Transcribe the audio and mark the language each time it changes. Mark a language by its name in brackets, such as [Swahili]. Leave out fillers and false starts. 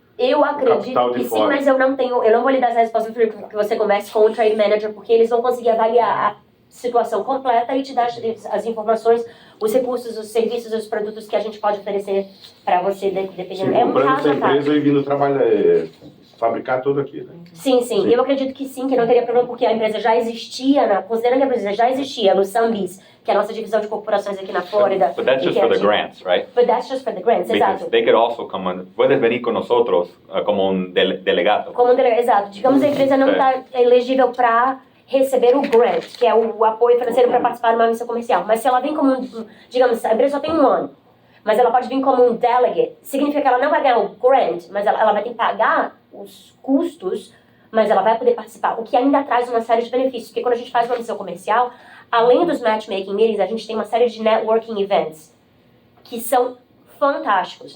[Portuguese] Eu acredito que sim, mas eu não vou lhe dar essa resposta que você converse com o Trade Manager, porque eles vão conseguir avaliar a situação completa e te dar as informações, os recursos, os serviços, os produtos que a gente pode oferecer para você, dependendo. Sim, comprando essa empresa e vindo trabalhar, fabricar tudo aqui, né? Sim. Eu acredito que sim, que não teria problema, porque a empresa já existia, considerando que a empresa já existia no Sunbees, que é a nossa divisão de corporações aqui na Flórida. [English] But that's just for the grants, right? But that's just for the grants, Because [Portuguese] exato. [English] they could also [Spanish] puedes venir con nosotros como delegado. [Portuguese] Exato. Digamos, a empresa não está elegível para receber o grant, que é o apoio financeiro para participar de uma missão comercial. Mas se ela vem como, digamos, a empresa só tem 1 ano, mas ela pode vir como um delegate, significa que ela não vai ganhar o grant, mas ela vai ter que pagar os custos, mas ela vai poder participar, o que ainda traz uma série de benefícios, porque quando a gente faz uma missão comercial, além dos matchmaking meetings, a gente tem uma série de networking events, que são fantásticos.